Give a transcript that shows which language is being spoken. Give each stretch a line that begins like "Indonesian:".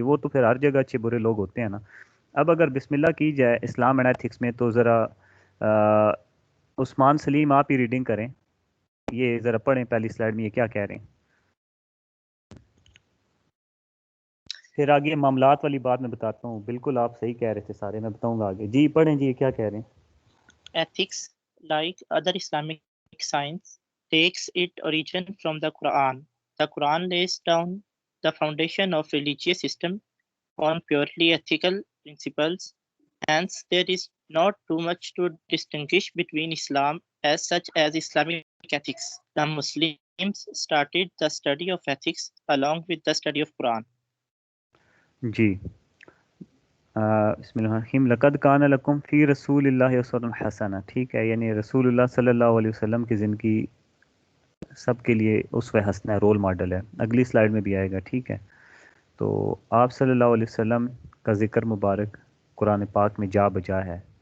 Urdu: وہ تو پھر ہر جگہ اچھے برے لوگ ہوتے ہیں نا. اب اگر بسم اللہ کی جائے اسلام اینڈ ایتھکس میں، تو ذرا عثمان سلیم آپ ہی ریڈنگ کریں، یہ ذرا پڑھیں پہلی سلائیڈ میں یہ کیا کہہ رہے ہیں. پھر آگے معاملات والی بات میں بتاتا ہوں. بالکل آپ صحیح کہہ رہے تھے سارے، میں بتاؤں گا آگے. جی پڑھیں جی، یہ کیا کہہ رہے ہیں.
English: Ethics, like other Islamic science, takes its origin from the Quran. The Quran lays down the foundation of religious system on purely ethical principles. Hence, there is not too much to distinguish between Islam as such as Islamic ethics. The Muslims started the study of ethics along with the study of Quran.
Arabic: جی بسم اللہ الرحمن الرحیم. لقد کان لکم فی رسول اللہ اسوۃ حسنہ.
Urdu: ٹھیک ہے، یعنی رسول اللہ صلی اللہ علیہ وسلم کی زندگی سب کے لیے اسوہ حسنہ ہے، رول ماڈل ہے. اگلی سلائیڈ میں بھی آئے گا. ٹھیک ہے، تو آپ صلی اللہ علیہ وسلم کا ذکر مبارک قرآن پاک میں جا بجا ہے.